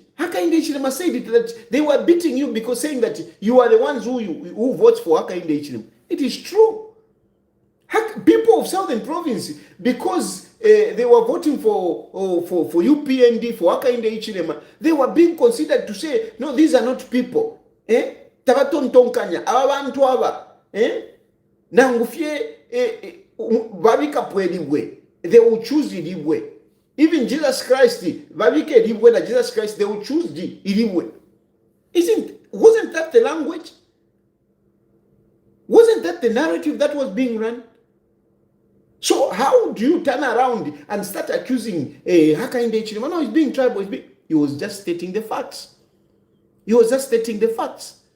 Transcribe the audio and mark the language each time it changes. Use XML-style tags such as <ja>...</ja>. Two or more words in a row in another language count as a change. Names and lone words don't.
<en>Hakainde Hichilema said it, that they were beating you because saying that you are the ones who vote for Hakainde Hichilema. It is true. People of Southern Province, because they were voting for UPND, for Hakainde Hichilema, they were being considered to say, no, these are not people.</en> <bem>Tabatontonkanya, abantu aba, nangufye babika pwelibwe,</bem> <en>they will choose ilibwe. Even Jesus Christ,</en> <bem>babika ilibwe na Jesus Christ,</bem> <en>they will choose</en> <bem>ilibwe.</bem> <en>Wasn't that the language? Wasn't that the narrative that was being run? So how do you turn around and start accusing Hakainde Hichilema? No, he's being tribal. He was just stating the facts. He was just stating the facts.</en>